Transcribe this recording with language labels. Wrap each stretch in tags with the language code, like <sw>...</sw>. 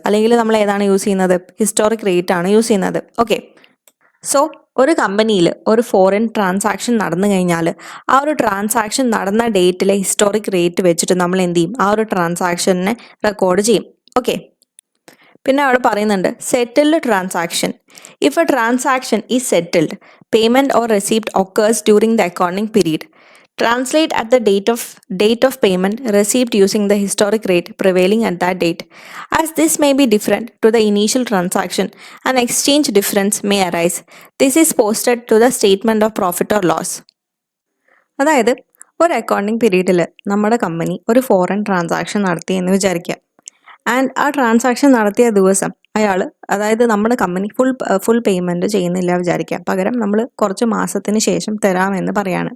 <ml>അല്ലെങ്കിൽ നമ്മൾ ഏതാണ് യൂസ് ചെയ്യുന്നത്? ഹിസ്റ്റോറിക് റേറ്റ് ആണ് യൂസ് ചെയ്യുന്നത്. ഓക്കെ, സോ ഒരു കമ്പനിയിൽ ഒരു ഫോറിൻ ട്രാൻസാക്ഷൻ നടന്നു കഴിഞ്ഞാൽ ആ ഒരു ട്രാൻസാക്ഷൻ നടന്ന ഡേറ്റിലെ ഹിസ്റ്റോറിക് റേറ്റ് വെച്ചിട്ട് നമ്മൾ എന്ത് ചെയ്യും? ആ ഒരു ട്രാൻസാക്ഷനെ റെക്കോർഡ് ചെയ്യും. ഓക്കെ, പിന്നെ അവിടെ പറയുന്നുണ്ട്</ml> <en>Settled transaction. If a transaction is settled, payment or receipt occurs during the accounting period. Translate at the date of payment received using the historic rate prevailing at that date. As this may be different to the initial transaction, an exchange difference may arise. This is posted to the statement of profit or loss.</en> <ml>അതായത് ഒരു accounting പീരീഡിൽ നമ്മുടെ company ഒരു foreign transaction നടത്തി എന്ന് വിചാരിക്കുക. And ആ transaction നടത്തിയ ദിവസം അയാൾ, അതായത് നമ്മുടെ കമ്പനി ഫുൾ പേയ്മെൻറ്റ് ചെയ്യുന്നില്ല വിചാരിക്കുക, പകരം നമ്മൾ കുറച്ച് മാസത്തിന് ശേഷം തരാമെന്ന് പറയാണ്.</ml>